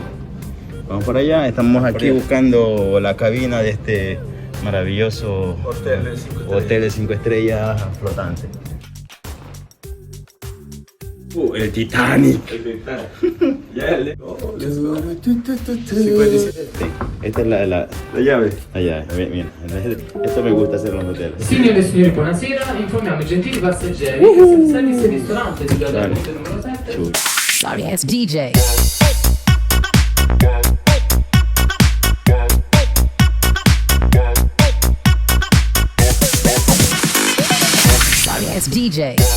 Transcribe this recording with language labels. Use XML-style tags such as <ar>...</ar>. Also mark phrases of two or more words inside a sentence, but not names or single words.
<es>Vamos para allá, estamos aquí buscando la cabina de este maravilloso hotel de 5 estrellas flotante. El Titanic. El Titanic. Ya, Sí, esta es la llave. La llave, mira. Esto me gusta hacerlo en hoteles.</es> <it>Signore e signori, buonasera. Informiamo i gentili passeggeri che il servizio e ristorante di hotel numero 7.</it> <en>Sorry ass DJ. Sorry ass DJ.</en>